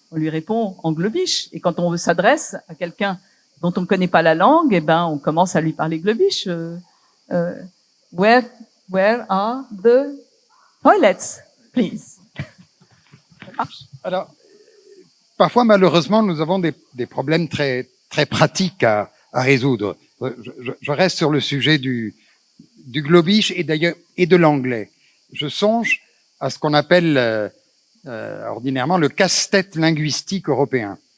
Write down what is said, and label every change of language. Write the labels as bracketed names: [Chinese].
[French] On lui répond en globish. Et quand on s'adresse à quelqu'un dont on ne connaît pas la langue, on commence à lui parler globish. [English] Where are the toilets, please? [French] Ça marche. Alors, parfois, malheureusement, nous avons des problèmes très, très pratiques à résoudre. Je reste sur le sujet du globish et d'ailleurs et de l'anglais. Je songe à ce qu'on appelle ordinairement le casse-tête linguistique européen.